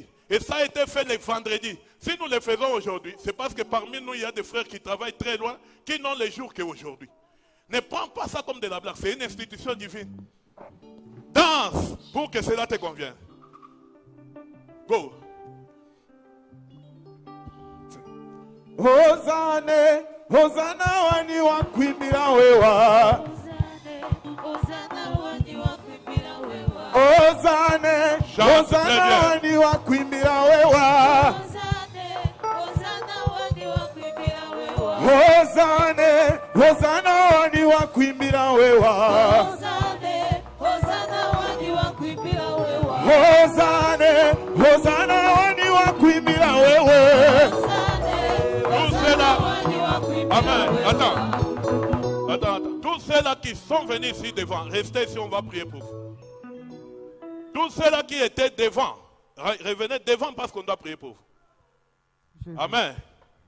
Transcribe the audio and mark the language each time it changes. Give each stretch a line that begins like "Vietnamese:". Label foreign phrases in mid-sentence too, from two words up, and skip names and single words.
French: Et ça a été fait le vendredi. Si nous le faisons aujourd'hui, c'est parce que parmi nous, il y a des frères qui travaillent très loin, qui n'ont les jours qu'aujourd'hui. Ne prends pas ça comme de la blague. C'est une institution divine. Danse pour que cela te convienne. Go.
Nyanja: Hosanna, Hosanna wani wa kuimbira wewa. Hosanna wani wa kuimbira wewa. Hosanna, Hosanna wani wa kuimbira wewa. Hosanna wani wa kuimbira wewa. Hosanna, Hosanna wani wa kuimbira wewa. Hosanna wani wa kuimbira wewa. Hosanna, Hosanna wani wa kuimbira wewa.
French: Amen. Attends. Tous ceux-là qui sont venus ici devant, restez ici, on va prier pour vous. Tous ceux-là qui étaient devant, revenez devant parce qu'on doit prier pour vous.